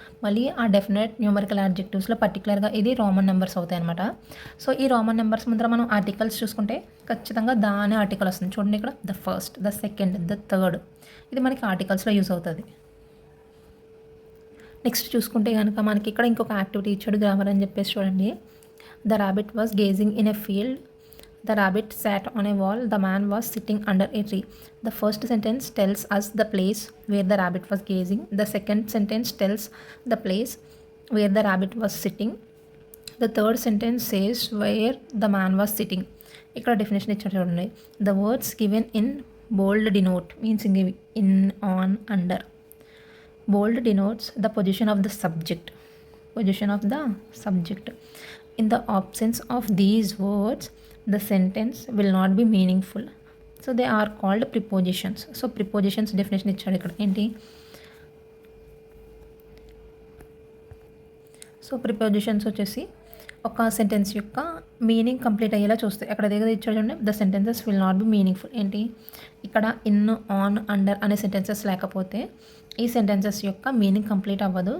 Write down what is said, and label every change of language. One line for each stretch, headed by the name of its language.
Telugu: మళ్ళీ ఆ definite numerical యాడ్జెక్టివ్స్లో పర్టికులర్గా ఇది రోమన్ నెంబర్స్ అవుతాయి అనమాట. సో ఈ రోమన్ నెంబర్స్ ముందర మనం ఆర్టికల్స్ చూసుకుంటే ఖచ్చితంగా దాని ఆర్టికల్ వస్తుంది. చూడండి, ఇక్కడ the first, the second, the third, ఇది మనకి ఆర్టికల్స్లో యూజ్ అవుతుంది. నెక్స్ట్ చూసుకుంటే కనుక మనకి ఇక్కడ ఇంకొక యాక్టివిటీ ఇచ్చాడు, గ్రామర్ అని చెప్పేసి చూడండి.
English: The rabbit was gazing in a field, the rabbit sat on a wall, the man was sitting under a tree. The first sentence tells us the place where the rabbit was gazing. The second sentence tells the place where the rabbit was sitting. The third sentence says where the man was sitting.
Telugu: ఇక్కడ definition ఇచ్చారు చూడండి.
English: The words given in bold denote means in, on, under. Bold denotes the position of the subject. Position of the subject. In the absence of these words, the sentence will not be meaningful. So they are called prepositions. So prepositions definition
Telugu: ఇచ్చాడు ఇక్కడ ఏంటి. So prepositions వచ్చేసి ఒక sentence యొక్క meaning complete అయ్యేలా చూస్తాయి. అక్కడ దగ్గర ఇచ్చాడు చూడండి,
English: The sentences will not be meaningful.
Telugu: ఏంటి, ఇక్కడ ఇన్, ఆన్, అండర్ అనే సెంటెన్సెస్ లేకపోతే ఈ సెంటెన్సెస్ యొక్క మీనింగ్ కంప్లీట్ అవ్వదు.